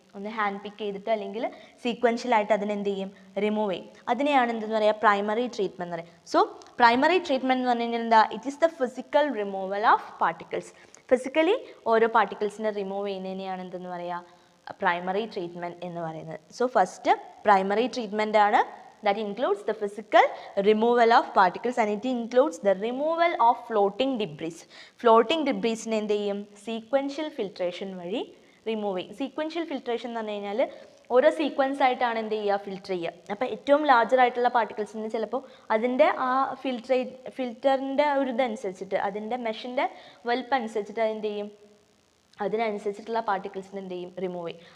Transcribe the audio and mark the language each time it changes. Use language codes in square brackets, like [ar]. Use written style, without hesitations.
[ml] ഒന്ന് ഹാൻഡ് പിക്ക് ചെയ്തിട്ട് അല്ലെങ്കിൽ സീക്വൻഷ്യലായിട്ട് അതിനെന്ത് ചെയ്യും, റിമൂവ് ചെയ്യും. അതിനെയാണ് എന്തെന്ന് പറയുക, പ്രൈമറി ട്രീറ്റ്മെൻറ്റ് എന്ന് പറയുക. സോ പ്രൈമറി ട്രീറ്റ്മെൻറ്റ് എന്ന് പറഞ്ഞു കഴിഞ്ഞാൽ എന്താ, [en] It is the physical removal of particles. [ml] Physically ഓരോ പാർട്ടിക്കിൾസിനെ റിമൂവ് ചെയ്യുന്നതിനെയാണ് എന്തെന്ന് പറയുക, പ്രൈമറി ട്രീറ്റ്മെൻറ്റ് എന്ന് പറയുന്നത്. സോ ഫസ്റ്റ് പ്രൈമറി ട്രീറ്റ്മെൻ്റ് ആണ്. [en] That includes the physical removal of particles and it includes the removal of floating debris. [ml] Floating debris നെ എന്ത് ചെയ്യും, sequential filtration വഴി റിമൂവ് ചെയ്യും. സീക്വൻഷ്യൽ ഫിൽട്രേഷൻ എന്ന് പറഞ്ഞു കഴിഞ്ഞാൽ ഓരോ സീക്വൻസ് ആയിട്ടാണ് എന്ത് ചെയ്യുക, ഫിൽറ്റർ ചെയ്യുക. അപ്പോൾ ഏറ്റവും ലാർജർ ആയിട്ടുള്ള പാർട്ടിക്കിൾസിന് ചിലപ്പോൾ അതിൻ്റെ ആ ഫിൽറ്ററിൻ്റെ ഒരു ഇതനുസരിച്ചിട്ട്, അതിൻ്റെ മെഷിൻ്റെ വലുപ്പം അനുസരിച്ചിട്ട് അതെന്ത് ചെയ്യും, അതിനനുസരിച്ചിട്ടുള്ള പാർട്ടിക്കിൾസിന് എന്ത് ചെയ്യും, റിമൂവ് ചെയ്യും.